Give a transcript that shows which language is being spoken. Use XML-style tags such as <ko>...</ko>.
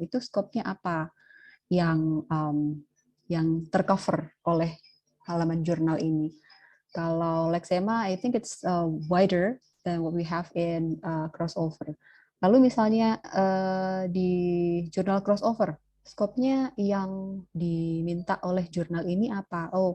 <id>Itu skopnya apa yang tercover oleh halaman jurnal ini?</id> <en>Kalau Lexema, I think it's wider than what we have in crossover.</en> <id>Lalu misalnya di jurnal crossover, skopnya yang diminta oleh jurnal ini apa?</id>